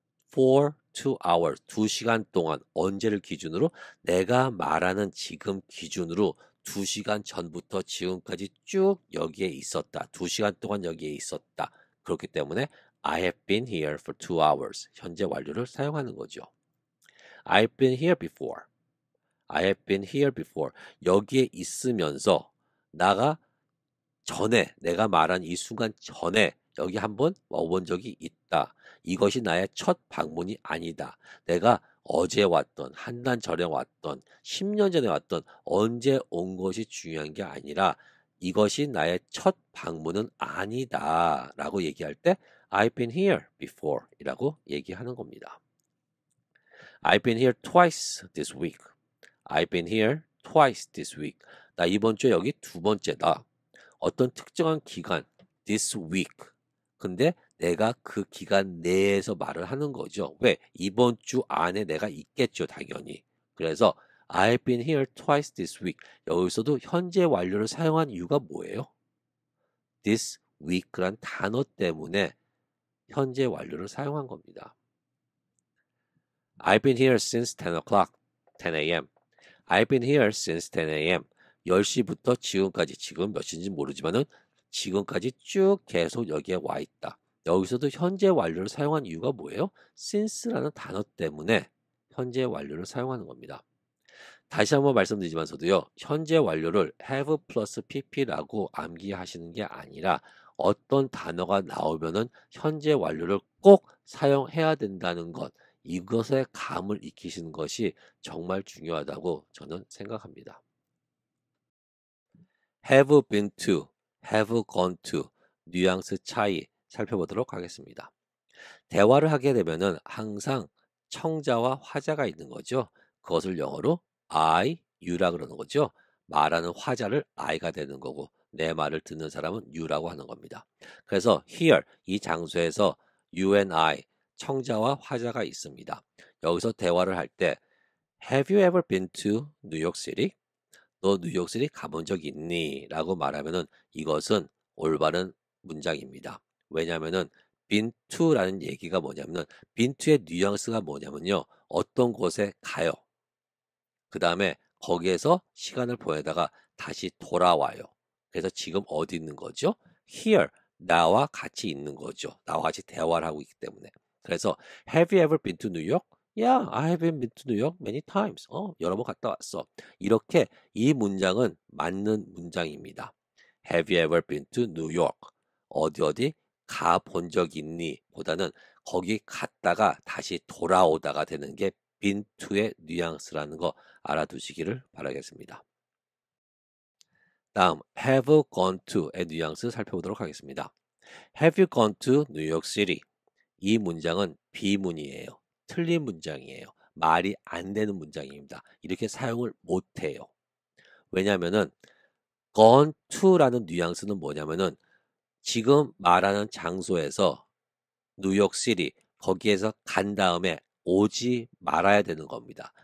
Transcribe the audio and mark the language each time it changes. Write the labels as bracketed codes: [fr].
[en] For 2 hours. [ko] 2시간 동안 언제를 기준으로? 내가 말하는 지금 기준으로 2시간 전부터 지금까지 쭉 여기에 있었다. 2시간 동안 여기에 있었다. 그렇기 때문에 [en] I have been here for 2 hours. [ko] 현재 완료를 사용하는 거죠. [en] I've been here before. I have been here before. [ko] 여기에 있으면서 나가 전에 내가 말한 이 순간 전에 여기 한번 와본 적이 있다. 이것이 나의 첫 방문이 아니다. 내가 어제 왔던, 한 달 전에 왔던, 10년 전에 왔던 언제 온 것이 중요한 게 아니라 이것이 나의 첫 방문은 아니다. 라고 얘기할 때 [en] I've been here before [ko] 이라고 얘기하는 겁니다. [en] I've been here twice this week. I've been here twice this week. [ko] 나 이번 주에 여기 2번째다. 어떤 특정한 기간, this week. 근데 내가 그 기간 내에서 말을 하는 거죠. 왜? 이번 주 안에 내가 있겠죠, 당연히. 그래서 [en] I've been here twice this week. [ko] 여기서도 현재 완료를 사용한 이유가 뭐예요? this week란 단어 때문에 현재 완료를 사용한 겁니다. [en] I've been here since 10 o'clock, 10 a.m. I've been here since 10 a.m. [ko] 10시부터 지금까지, 지금 몇 시인지 모르지만은 지금까지 쭉 계속 여기에 와 있다. 여기서도 현재 완료를 사용한 이유가 뭐예요? since라는 단어 때문에 현재 완료를 사용하는 겁니다. 다시 한번 말씀드리지만서도요. 현재 완료를 have 플러스 pp라고 암기하시는 게 아니라 어떤 단어가 나오면은 현재 완료를 꼭 사용해야 된다는 것, 이것에 감을 익히시는 것이 정말 중요하다고 저는 생각합니다. have been to, have gone to 뉘앙스 차이 살펴보도록 하겠습니다. 대화를 하게 되면은 항상 청자와 화자가 있는 거죠. 그것을 영어로 I, you라 그러는 거죠. 말하는 화자를 I가 되는 거고 내 말을 듣는 사람은 you라고 하는 겁니다. 그래서 here 이 장소에서 you and I 청자와 화자가 있습니다. 여기서 대화를 할 때 [en] Have you ever been to New York City? [ko] 너 뉴욕시티 가본 적 있니? 라고 말하면은 이것은 올바른 문장입니다. 왜냐하면은 been to라는 얘기가 뭐냐면은 been to의 뉘앙스가 뭐냐면요. 어떤 곳에 가요. 그 다음에 거기에서 시간을 보내다가 다시 돌아와요. 그래서 지금 어디 있는 거죠? [en] Here. [ko] 나와 같이 있는 거죠. 나와 같이 대화를 하고 있기 때문에. 그래서 [en] Have you ever been to New York? Yeah, I have been to New York many times. [ko] 여러 번 갔다 왔어. 이렇게 이 문장은 맞는 문장입니다. [en] Have you ever been to New York? [ko] 어디 어디 가본 적 있니? 보다는 거기 갔다가 다시 돌아오다가 되는 게 been to의 뉘앙스라는 거 알아두시기를 바라겠습니다. 다음 have gone to의 뉘앙스 살펴보도록 하겠습니다. [en] Have you gone to New York City? [ko] 이 문장은 비문이에요. 틀린 문장이에요. 말이 안 되는 문장입니다. 이렇게 사용을 못해요. 왜냐하면은 gone to라는 뉘앙스는 뭐냐면은 지금 말하는 장소에서 뉴욕시티 거기에서 간 다음에 오지 말아야 되는 겁니다.